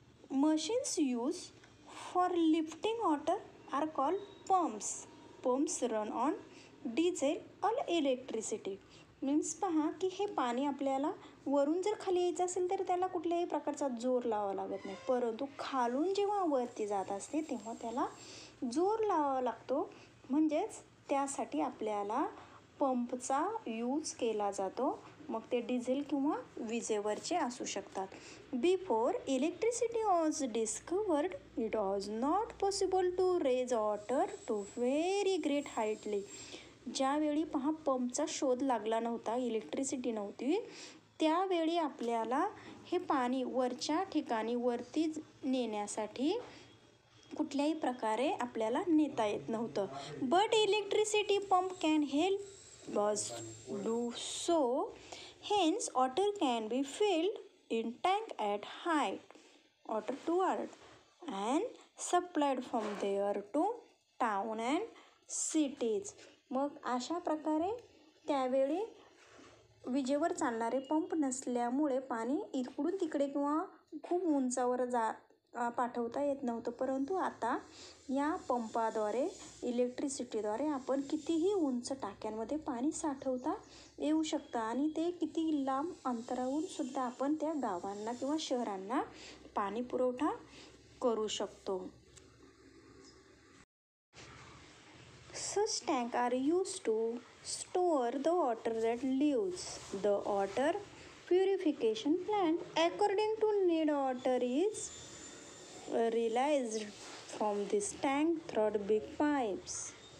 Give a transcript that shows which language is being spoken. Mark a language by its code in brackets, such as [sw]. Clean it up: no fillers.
[en] Machines used for lifting water are called pumps. Pumps run on diesel or electricity. [mr] Means पहा की हे पाणी आपल्याला वरून जर खाली यायचं असेल तर त्याला कुठल्याही प्रकारचा जोर लावावा लागत नाही, परंतु खालून जेव्हा वरती जात असते तेव्हा त्याला जोर लावावा लागतो. म्हणजेच त्यासाठी आपल्याला पंपचा यूज केला जातो. मग ते डिझेल किंवा विजेवरचे असू शकतात. [en] Before electricity was discovered, it was not possible to raise water to very great heightly. [mr] ज्यावेळी पहा पंपचा शोध लागला नव्हता, इलेक्ट्रिसिटी नव्हती, त्यावेळी आपल्याला हे पाणी वरच्या ठिकाणी वरती नेण्यासाठी कुठल्याही प्रकारे आपल्याला नेता येत नव्हतं. [en] But electricity pump can help us do so. Hence, water can be filled in tank at height, water toward, and supplied from there to town and cities. [mr] मग अशा प्रकारे त्यावेळी विजेवर चालणारे पंप नसल्यामुळे पाणी इकडून तिकडे किंवा खूप उंचावर पाठवता येत नव्हतं, परंतु आता या पंपाद्वारे, इलेक्ट्रिसिटीद्वारे आपण कितीही उंच टाक्यांमध्ये पाणी साठवता येऊ शकतं आणि ते किती लांब अंतरावरून सुद्धा आपण त्या गावांना किंवा शहरांना पाणी पुरवठा करू शकतो. [en] Such tanks are used to store the water that leaves the water purification plant. According to need, water is released from this tank through big pipes.